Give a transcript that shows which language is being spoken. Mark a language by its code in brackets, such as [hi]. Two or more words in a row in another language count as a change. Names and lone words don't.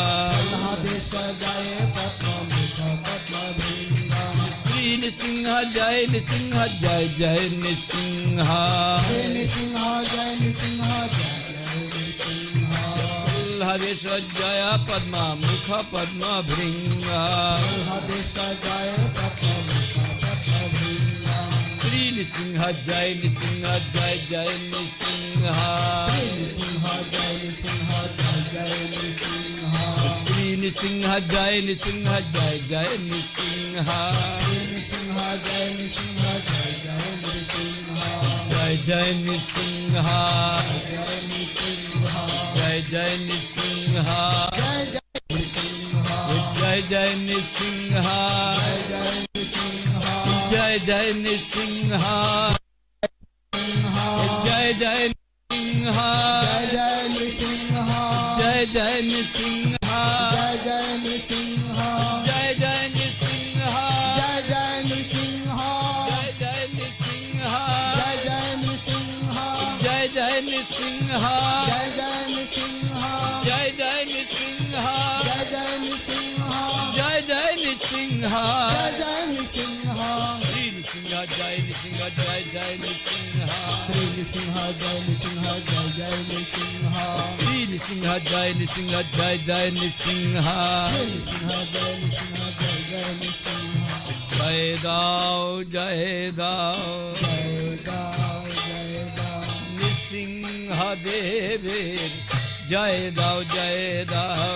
[sa] श्री नृसिंह जय जय नृसिंह प्रह्लादेश जय पद्ममुख पद्मभृंग श्री नृसिंह जय जय नृसिंह নৃসিংহ জয় নৃসিংহ জয় জয় নৃসিংহ জয় জয় নৃসিংহ জয় জয় নৃসিংহ জয় জয় নৃসিংহ জয় জয় নৃসিংহ জয় জয় নৃসিংহ জয় জয় নৃসিংহ জয় জয় নৃসিংহ जय जय नृसिंह जय जय नृसिंह जय जय नृसिंह श्री नृसिंह जय नृसिंह जय जय नृसिंह श्री नृसिंह जय नृसिंह जय जय नृसिंह श्री नृसिंह जय नृसिंह जय जय नृसिंह [bn] জয় দাও জয় দাও নৃসিংহ দেবের জয় দাও জয় দাও